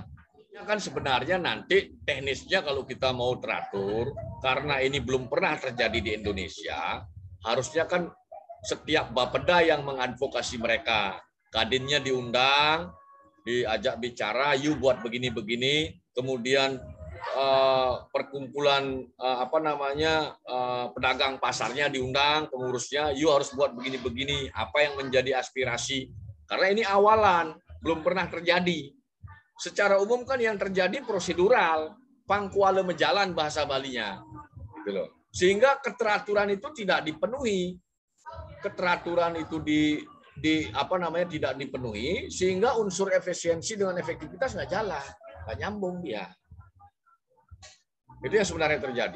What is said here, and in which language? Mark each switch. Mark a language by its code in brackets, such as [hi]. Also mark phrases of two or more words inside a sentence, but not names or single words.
[id] Kan sebenarnya nanti teknisnya kalau kita mau teratur, karena ini belum pernah terjadi di Indonesia, harusnya kan setiap bapeda yang mengadvokasi mereka, Kadinnya diundang, diajak bicara, you buat begini-begini, kemudian perkumpulan pedagang pasarnya diundang, pengurusnya, you harus buat begini-begini, apa yang menjadi aspirasi. Karena ini awalan, belum pernah terjadi. Secara umum kan yang terjadi prosedural, [ban] pangkuala mejalan [id] bahasa Balinya. Gitu loh. Sehingga keteraturan itu tidak dipenuhi. Keteraturan itu tidak dipenuhi, sehingga unsur efisiensi dengan efektivitas nggak jalan, nggak nyambung dia. Itu yang sebenarnya terjadi.